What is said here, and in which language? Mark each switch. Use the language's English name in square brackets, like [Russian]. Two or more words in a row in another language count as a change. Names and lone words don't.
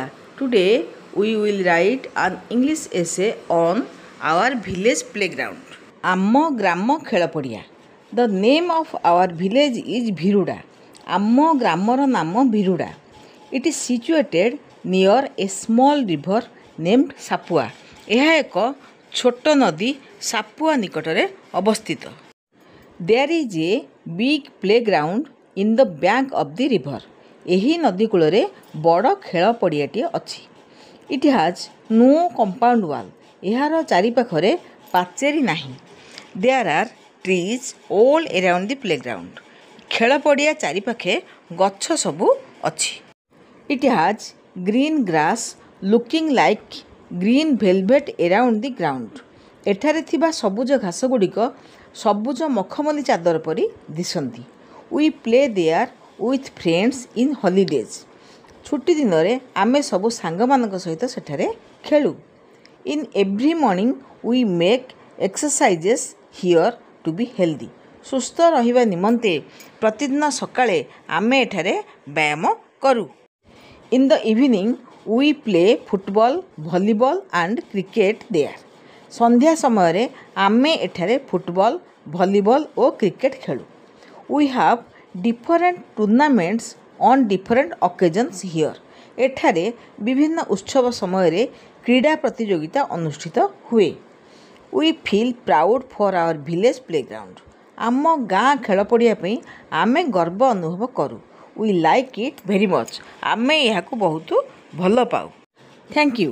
[English] Today we will write an English essay on our village playground. [Odia] ଆମ ଗ୍ରାମ ଖେଳପଡ଼ିଆ. [English] The name of our village is Bhiruda. [Odia] ଆମ ଗ୍ରାମର ନାମ Bhiruda. [English] It is situated near a small river named Sapua. [Odia] ଏହା ଏକ ଛୋଟ ନଦୀ ସାପୁଆ ନିକଟରେ ଅବସ୍ଥିତ. [English] There is a big playground in the bank of the river. [Odia] ଏହି ନଦୀ କୂଳରେ ବଡ଼ ଖେଳ ପଡ଼ିଆଟିଏ ଅଛି. [English] It has no compound wall. [Odia] ଏହାର ଚାରିପାଖରେ ପାଚେରୀ ନାହିଁ. [English] There are trees all around the playground. [Odia] ଖେଳ ପଡ଼ିଆ ଚାରିପାଖେ ଗଛ ସବୁ ଅଛି. [English] It has green grass looking like green velvet around the ground. [Odia] ଏଠାରେ ଥିବା ସବୁଜ ଘାସ ଗୁଡ଼ିକ ସବୁଜ ମଖମଲି ଚାଦର ପରି ଦିଶନ୍ତି. [English] We play there with friends in holidays. [Odia] ଛୁଟି ଦିନରେ ଆମେ ସବୁ ସାଙ୍ଗମାନଙ୍କ ସହିତ ସେଠାରେ ଖେଳୁ. [English] In every morning we make exercises here to be healthy. [Odia] ସୁସ୍ଥ ରହିବା ନିମନ୍ତେ ପ୍ରତିଦିନ ସକାଳେ ଆମେ ଏଠାରେ ବ୍ୟାୟାମ କରୁ. [English] In the evening we play football, volleyball and cricket there. [Odia] ସନ୍ଧ୍ୟା ସମୟରେ ଆମେ ଏଠାରେ ଫୁଟବଲ, ଭଲିବଲ ଓ କ୍ରିକେଟ ଖେଳୁ. [English] We have different tournaments on different occasions here. [Odia] ଏଠାରେ ବିଭିନ୍ନ ଉତ୍ସବ ସମୟରେ କ୍ରୀଡ଼ା ପ୍ରତିଯୋଗିତା ଅନୁଷ୍ଠିତ ହୁଏ. [English] We feel proud for our village playground. [Odia] ଆମ ଗାଁ ଖେଳ ପଡ଼ିଆ ପାଇଁ ଆମେ ଗର୍ବ ଅନୁଭବ କରୁ. [English] We like it very much. [Odia] ଆମେ ଏହାକୁ ବହୁତ ଭଲ ପାଉ. [English] Thank you.